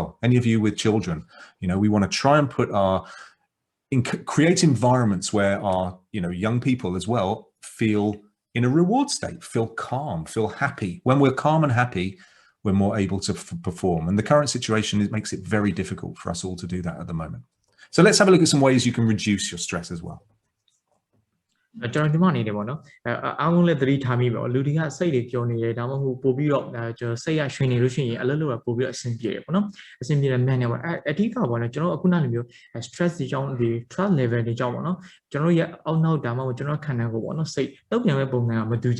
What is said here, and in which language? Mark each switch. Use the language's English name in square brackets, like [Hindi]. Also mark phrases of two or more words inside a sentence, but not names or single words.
[English] Any of you with children, we want to try and create environments where our, young people as well feel in a reward state, feel calm, feel happy. When we're calm and happy, we're more able to perform. And the current situation, it makes it very difficult for us all to do that at the moment. So let's have a look at some ways you can reduce your stress as well. [Burmese] ကျွန်တော်ဒီမှာနေတယ်ပေါ့နော်အားလုံးလည်းသတိထားမိပါလူတွေကစိတ်တွေပျော်နေတယ်ဒါမှမဟုတ်ပို့ပြီးတော့ကျွန်တော်စိတ်ရရွှင်နေလို့ရှိရင်အလုပ်လုပ်တာပို့ပြီးတော့အဆင်ပြေတယ်ပေါ့နော်အဆင်ပြေတယ်မြန်နေပေါ့အဓိကပေါ့ နော်ကျွန်တော်အခုနလိုမျိုး stress တွေကြောင့်ဒီ [English] stress level [Burmese] တွေကြောင့်ပေါ့နော်ကျွန်တော်ရဲ့အောက်နောက်ဒါမှမဟုတ်ကျွန်တော်ခန္ဓာကိုယ်ပေါ့နော်စိတ်တုံ့ပြန်မဲ့ပုံစံကမတူ